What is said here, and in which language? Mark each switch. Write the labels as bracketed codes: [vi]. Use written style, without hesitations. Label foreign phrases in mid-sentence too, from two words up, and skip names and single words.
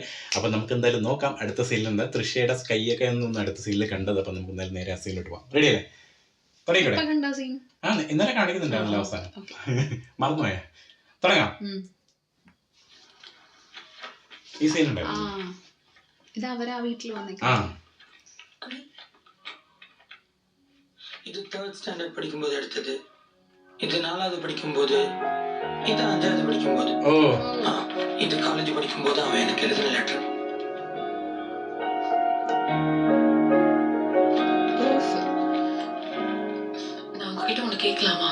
[ml] അപ്പൊ നമുക്ക് എന്തായാലും നോക്കാം അടുത്ത സീനിൽ എന്താ തൃശ്ശയുടെ കൈയൊക്കെ ഒന്നും അടുത്ത സീനിൽ കണ്ടത്. അപ്പൊ നമുക്ക് എന്തായാലും നേരെ ആ സീനിലോട്ട് പോവാം. റെഡി അല്ലേ? ഇന്നലെ കാണിക്കുന്നുണ്ടായിരുന്നല്ലോ അവസാനം, മറന്നുപോയാ? തുടങ്ങാം. ഈ സീൻ ഉണ്ടായിരുന്നു. [ta] இது 3rd ஸ்டாண்டர்ட் படிக்கும்போது எடுத்தது, இது 4வது படிக்கும்போது, இது 5வது படிக்கும்போது, இது காலேஜ் படிக்கும்போது அவன் எனக்கு எழுதின லெட்டர். நான் உங்ககிட்ட ஒன்று கேட்கலாமா?